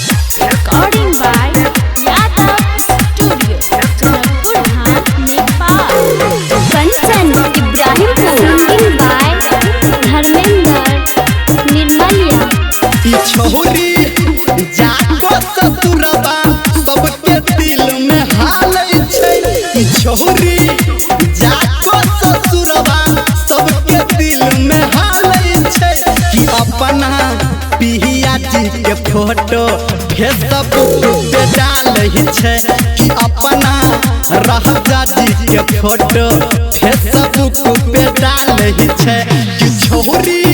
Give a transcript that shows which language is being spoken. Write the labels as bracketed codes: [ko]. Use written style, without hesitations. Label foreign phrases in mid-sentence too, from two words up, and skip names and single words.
[en] Recording by Yadav Studio, Janakpur Ghat, Nepal. Kanchan Ibrahimpur. Singing by Dharmender Nirmalia. [mai] छोरी जाको ससुरबा सबके दिल में हालै छै। छोरी जाको ससुरबा सबके दिल में हालै छै कि अपना पिया जी के फोटो फेसबुक पे डालै छै कि अपना राजा जी के फोटो फेसबुक पे डालै छै कि छोरी